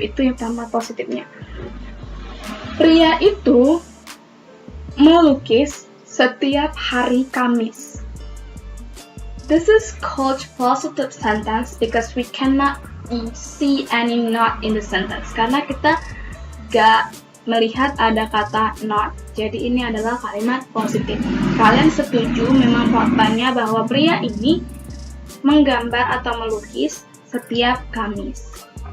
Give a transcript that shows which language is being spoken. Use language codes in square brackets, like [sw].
[id] Itu yang pertama positifnya. Pria itu melukis setiap hari Kamis. [en] This is called positive sentence because we cannot see any not in the sentence [id] karena kita gak melihat ada kata not. Jadi ini adalah kalimat positif. Kalian setuju memang faktanya bahwa pria ini menggambar atau melukis setiap Kamis.